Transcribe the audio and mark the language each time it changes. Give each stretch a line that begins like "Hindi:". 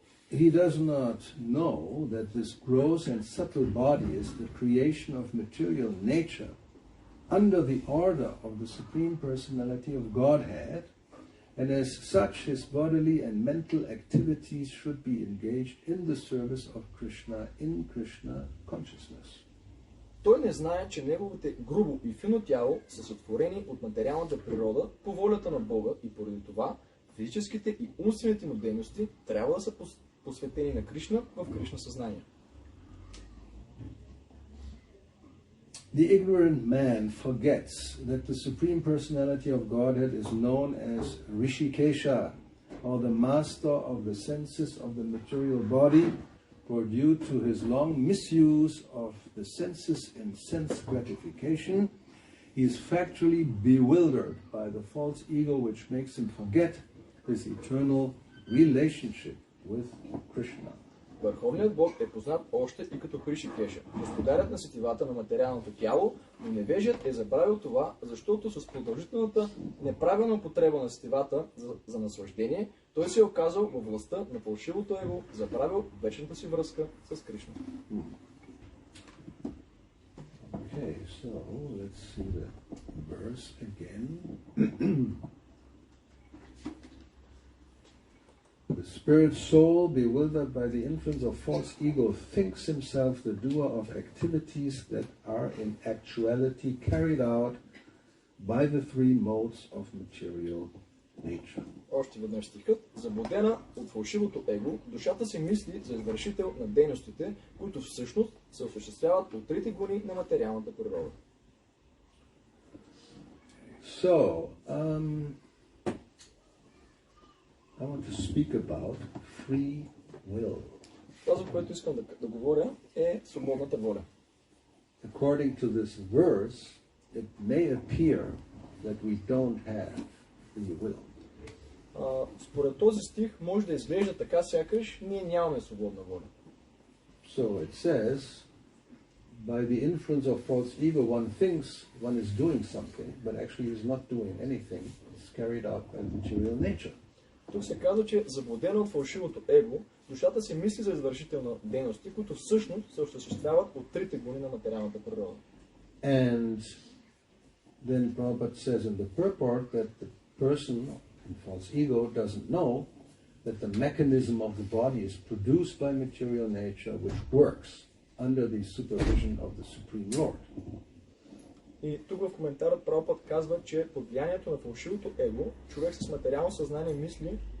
English: He does not know that this gross and subtle body is the creation of material nature under the order of the Supreme Personality of Godhead, and as such his bodily and mental activities should be engaged in the service of Krishna in Krishna consciousness.
Bulgarian: Той не знае, че неговите грубо и фино тяло са сътворени от материалната природа по волята на Бога и поради това физическите и умствените му дейности трябва да са посветени на Кришна в Кришна съзнание.
English: The ignorant man forgets that the Supreme Personality of Godhead is known as Rishikesha, or the master of the senses of the material body, for due to his long misuse of the senses in sense gratification, he is factually bewildered by the false ego which makes him forget his eternal relationship with Krishna.
Bulgarian: Върховният Бог е познат още и като Ришикеша, господарят на сетивата на материалното тяло, но невежият е забравил това, защото с продължителната неправилна употреба на сетивата за наслаждение, той се е оказал във властта на фалшивото его, забравил вечната си връзка с Кришна.
English: Okay, so let's see the verse again. The spirit soul, bewildered by the influence of false ego, thinks himself the doer of activities that are in actuality carried out by the three modes of material nature.
Bulgarian: Още веднъж стихът. Заблудена от фалшивото его, душата си мисли за извършител на дейностите, които всъщност се осъществяват от трите гони на материалната природа.
English: So, I want to speak about free will.
Bulgarian: Това, за което искам да говоря, е свободната воля.
English: According to this verse, it may appear that we don't have free will.
Bulgarian: Според този стих може да изглежда така, сякаш ние нямаме свободна воля.
English: So it says, by the influence of false ego, one thinks one is doing something, but actually is not doing anything. It's carried out by material nature.
Bulgarian: Тук се казва, че заблудена от фалшивото его, душата си мисли за извършител на дейности, които всъщност се осъществяват от трите гони на материалната природа.
English: And then Prabhupada says in the purport that the person in false ego doesn't know that the mechanism of the body is produced by material nature, which works under the supervision of the Supreme Lord.
Bulgarian: И тук в коментарът Прабхупад казва, че под влиянието на фалшивото его, човек с материално съзнание мисли